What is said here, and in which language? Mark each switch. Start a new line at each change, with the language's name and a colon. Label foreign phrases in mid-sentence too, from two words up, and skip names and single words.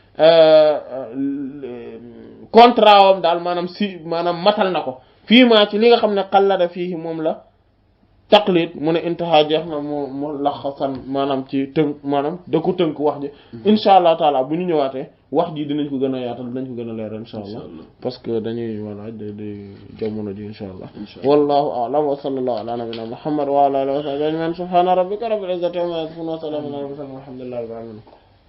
Wolof: contrat wam daal maanaam matal na ko fii maa ci li nga xam ne xallada fii moom la taqlid mu ne intaha jeex na mu laxasan maanaam ci tënk maanaam da ko tënk wax ji
Arabic: إن شاء الله تعالى
Wolof: bu ñu ñëwaatee wax ji dinañ ko gën a yaatal dinañ ko gën a leeral insha allah
French: parce que
Wolof: dañuy voilà de jamono ji
Arabic: إن شاء الله والله أعلم وصلى الله على نبينا محمد وعلى آله وصحبه أجمعين سبحان ربك رب العزة عما يصفون وسلام على المرسلين والحمد لله رب العالمين